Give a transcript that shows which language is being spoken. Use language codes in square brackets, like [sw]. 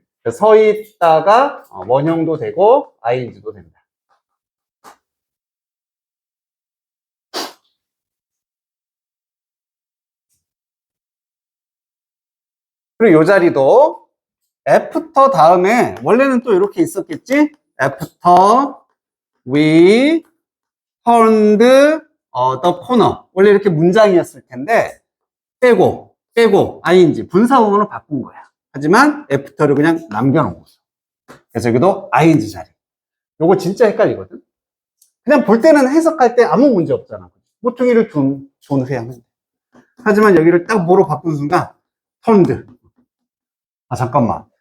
[ko] 서 있다가 원형도 되고 ing도 됩니다. 그리고 이 자리도 after 다음에 원래는 또 이렇게 있었겠지? [en] after we turned the corner. [ko] 원래 이렇게 문장이었을 텐데 빼고 ing 분사구문으로 바꾼 거야. 하지만 after를 그냥 남겨놓은 거죠. 그래서 여기도 ing 자리. 요거 진짜 헷갈리거든. 그냥 볼 때는 해석할 때 아무 문제 없잖아. 모퉁이를 둔 후에 하면 돼. 하지만 여기를 딱 뭐로 바꾼 순간 turned. 잠깐만.